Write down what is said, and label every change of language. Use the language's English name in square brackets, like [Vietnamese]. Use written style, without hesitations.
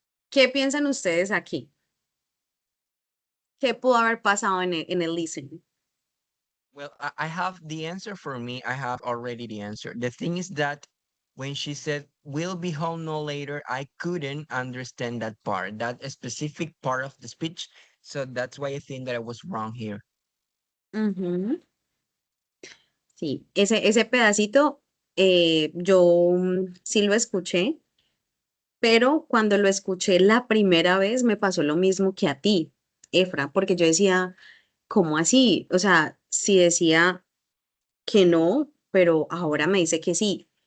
[Spanish] ¿Qué piensan ustedes aquí? ¿Qué pudo haber pasado en el listening? [English] Well, I have the answer for me. I have already the answer. The thing is that when she said, we'll be home no later, I couldn't understand that part, that specific part of the speech. So that's why I think that I was wrong here. Ujú. [Spanish] Sí, ese pedacito yo sí lo escuché, pero cuando lo escuché la primera vez me pasó lo mismo que a ti, Efra, porque yo decía, ¿cómo así? O sea, si decía que no, pero ahora me dice que sí.